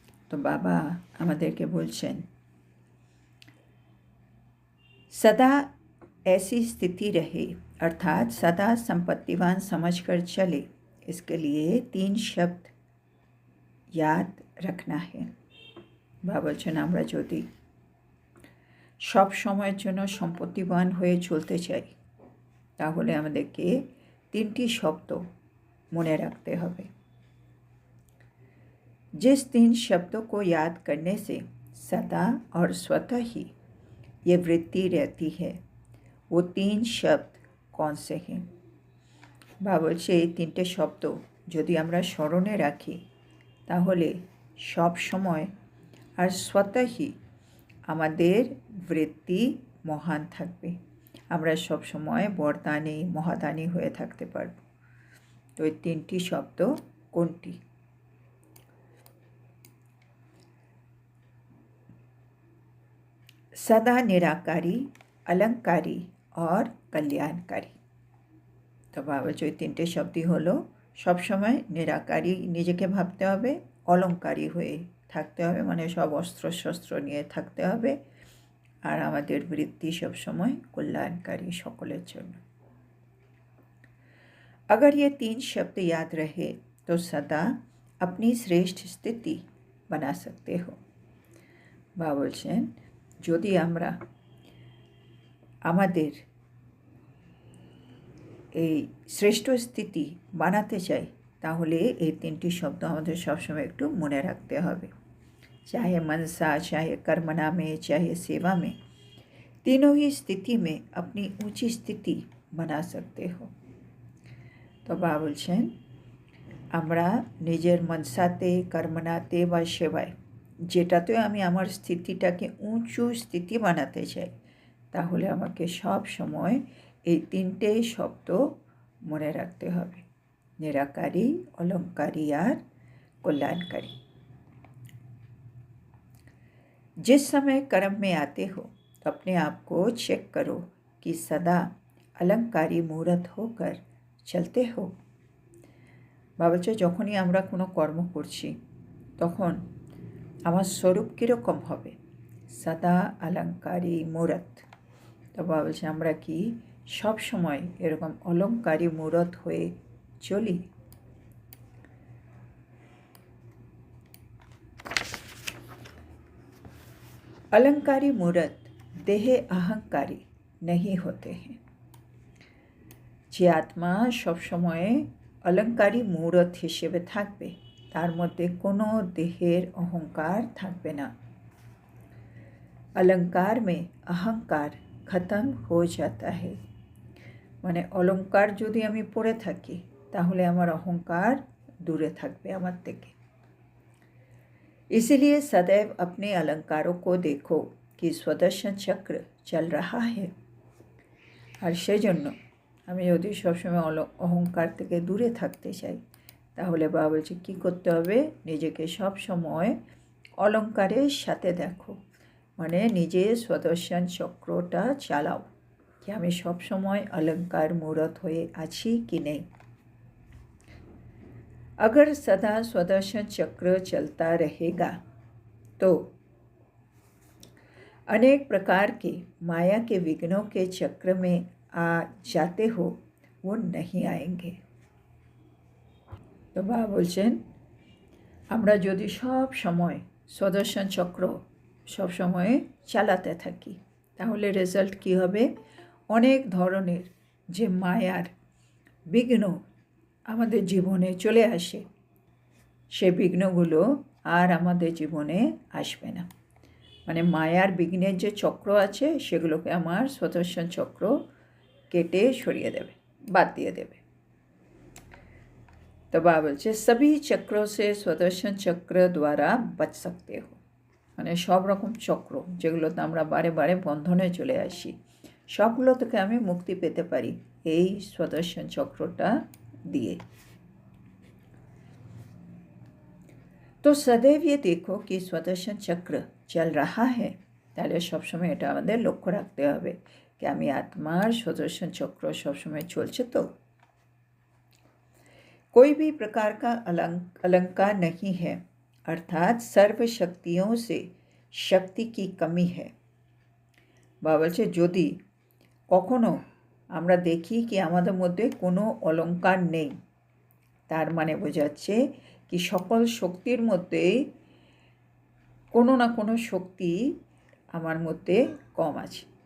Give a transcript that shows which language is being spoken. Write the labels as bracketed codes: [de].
[hi] तो बाबा [bn] আমাদেরকে বলছেন [hi] सदा ऐसी स्थिति रहे अर्थात सदा संपत्तिवान समझकर चले, इसके लिए 3 शब्द याद रखना है। [bn] বাবা বলছেন আমরা যদি সব সময়ের জন্য সম্পত্তিবান হয়ে চলতে চাই তাহলে আমাদেরকে 3টি শব্দ মনে रखते হবে। [hi] जिस 3 शब्दों को याद करने से सदा और स्वतः ही ये वृत्ति रहती है, वो 3 शब्द कौन से हैं? [bn] বাবা বলছে এই 3টে শব্দ যদি আমরা স্মরণে রাখি তাহলে সব সময় আর स्वतःही আমাদের বৃত্তি মহান থাকবে, আমরা সব সময় বরদানী মহাদানী হয়ে থাকতে পারব। তো এই 3টি শব্দ কোনটি? [hi] सदा निराकारी, अलंकारी और कल्याणकारी। [bn] তো বাবা যে 3টে শব্দই হলো সব সময় নিরাকারী নিজেকে ভাবতে হবে, অলংকারী হয়ে থাকতে হবে মানে সব অস্ত্র শস্ত্র নিয়ে থাকতে হবে, আর আমাদের বৃত্তি সব সময় কল্যাণকারী সকলের জন্য। [hi] अगर ये 3 शब्द याद रहे तो सदा अपनी श्रेष्ठ स्थिति बना सकते हो। [bn] বাবা বলছেন যদি আমরা আমাদের এই শ্রেষ্ঠ স্থিতি বানাতে চাই তাহলে এই 3টি শব্দ আমাদের সবসময় একটু মনে রাখতে হবে। [hi] चाहे मनसा, चाहे कर्मणा में, चाहे सेवा में, तीनों ही स्थिति में अपनी ऊंची स्थिति बना सकते हो। [bn] तो বাবা বলছেন আমরা নিজের মনসাতে, কর্মনাতে বা সেবায় যেটাতে আমি আমার স্থিতিটাকে উঁচু স্থিতি বানাতে চাই তাহলে আমাকে সব সময় এই 3টে শব্দ মনে রাখতে হবে, নিরাকারী, অলংকারী আর কল্যাণকারী। [hi] जिस समय कर्म में आते हो तो अपने आप को चेक करो कि सदा अलंकारी मूर्त होकर चलते हो। [bn] বাবা বলছে যখনই আমরা কোনো কর্ম করছি তখন আমার স্বরূপ কীরকম হবে? সদা অলঙ্কারী মূরত। তো বাবা বলছে আমরা কি সব সময় এরকম অলঙ্কারী মূরত হয়ে চলি? [hi] अलंकारी मूर्त देहे अहंकारी नहीं होते हैं। [bn] যে আত্মা সবসময় অলঙ্কারী মূরত হিসেবে থাকবে তার মধ্যে কোনো দেহের অহংকার থাকবে না। [hi] अलंकार में अहंकार खत्म हो जाता है, [bn] মানে অলঙ্কার যদি আমি পড়ে থাকি তাহলে আমার অহংকার দূরে থাকবে আমার থেকে। [hi] इसीलिए सदैव अपने अलंकारों को देखो कि स्वदर्शन चक्र चल रहा है। [bn] আর সেজন্য আমি যদি সবসময় অহংকার থেকে দূরে থাকতে চাই তাহলে বাবা বলছে কী করতে হবে? নিজেকে সব সময় অলঙ্কারের সাথে দেখো, মানে নিজে स्वदर्शन চক্রটা চালাও कि আমি সব সময় অলঙ্কার মূরত হয়ে আছি কি নেই। [hi] अगर सदा स्वदर्शन चक्र चलता रहेगा तो अनेक प्रकार के माया के विघ्नों के चक्र में आ जाते हो वो नहीं आएंगे। [bn] तो বাবা বলছেন আমরা যদি সব সময় स्वदर्शन চক্র সব সময় চালাতে থাকি তাহলে রেজাল্ট কী হবে? অনেক ধরনের যে মায়ার বিঘ্ন আমাদের জীবনে চলে আসে সে বিঘ্নগুলো আর আমাদের জীবনে আসবে না, মানে মায়ার বিঘ্নের যে চক্র আছে সেগুলোকে আমার स्वदर्शन চক্র কেটে সরিয়ে দেবে, বাদ দিয়ে দেবে। তো বাবা বলছে [hi] सभी चक्रों से स्वदर्शन चक्र द्वारा बच सकते हो, [bn] মানে সব রকম চক্র যেগুলোতে আমরা বারে বারে বন্ধনে চলে আসি সবগুলো থেকে আমি মুক্তি পেতে পারি এই स्वदर्शन চক্রটা দিয়ে। [hi] তো সदैव ये देखो कि সুদর্শন চক্র চল रहा है। [bn] তাহলে সবসময় এটা আমাদের লক্ষ্য রাখতে হবে कि আমি আত্মার সুদর্শন চক্র সবসময় চলছে তো। [hi] कोई भी प्रकार का अलंकार नहीं है, अर्थात सर्व शक्तियों से शक्ति की कमी है। [bn] বলছে যদি কখনো আমরা দেখি কি আমাদের মধ্যে কোনো অলঙ্কার নেই, তার মানে বোঝাচ্ছে কি সকল শক্তির মধ্যেই কোনো না কোনো শক্তি আমার মধ্যে কম আছে।